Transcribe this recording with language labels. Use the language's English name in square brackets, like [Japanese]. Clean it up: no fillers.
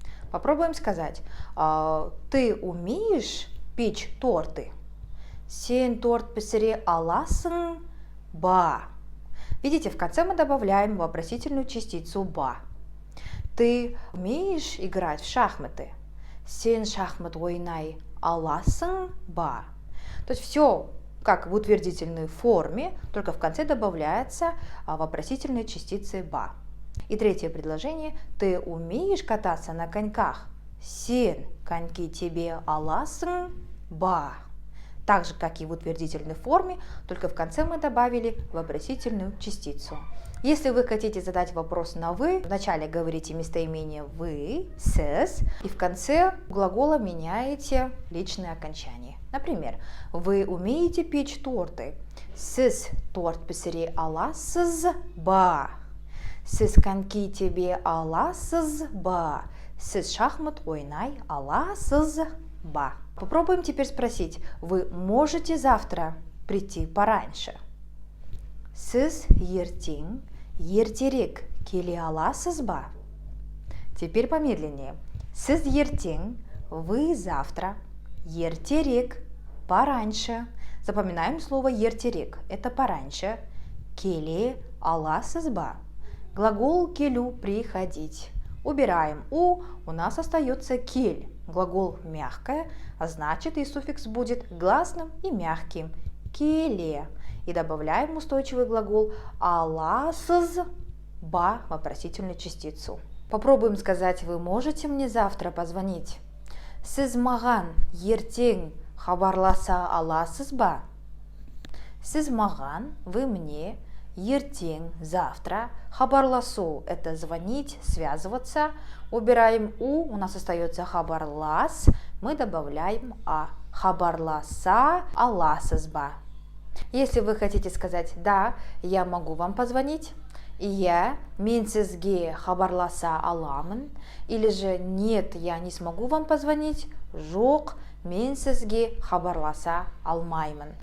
[Russian] Попробуем сказать «ты умеешь печь торты?» [Kazakh] Сен торт песере аласың ба. [Russian] Видите, в конце мы добавляем вопросительную частицу ба. Ты умеешь играть в шахматы? [Kazakh] Сен шахмат ойнай аласың ба. [Russian] То есть все как в утвердительной форме, только в конце добавляется вопросительные частицы ба. И третье предложение. Ты умеешь кататься на коньках? [Kazakh] Сен коньки тебе аласың ба. [Russian] Так же, как и в утвердительной форме, только в конце мы добавили вопросительную частицу. Если вы хотите задать вопрос на «вы», вначале говорите местоимение «вы», «сіз», и в конце глагола меняете личное окончание. Например, вы умеете печь торты. [Kazakh] Сіз торт пісіре аласыз ба. Сіз коньки тебе аласыз ба. Сіз шахмат ойнай аласыз ба. [Russian] Попробуем теперь спросить, вы можете завтра прийти пораньше? [Kazakh] Сіз ертең ертерек келе аласыз ба? [Russian] Теперь помедленнее. [Kazakh] Сіз ертең, [Russian] вы завтра, [Kazakh] ертерек, [Russian] пораньше. Запоминаем слово ертерек, это пораньше. [Kazakh] Келе аласыз ба? [Russian] Глагол келю приходить. Убираем у нас остается кель. Глагол мягкое, а значит и суффикс будет гласным и мягким. Келе. И добавляем устойчивый глагол аласыз ба, вопросительную частицу. Попробуем сказать, вы можете мне завтра позвонить? [Kazakh] Сіз маған ертең хабарласа аласыз ба? Сіз маған, [Russian] вы мне, [Kazakh] ертең, [Russian] завтра. Хабарласу – это звонить, связываться. Убираем у нас остается хабарлас, мы добавляем а. [Kazakh] Хабарласа аласыз ба. [Russian] Если вы хотите сказать «да, я могу вам позвонить», «я [Kazakh] мен сізге хабарласа аламын», [Russian] или же «нет, я не смогу вам позвонить», [Kazakh] «жоқ, мен сізге хабарласа алмаймын».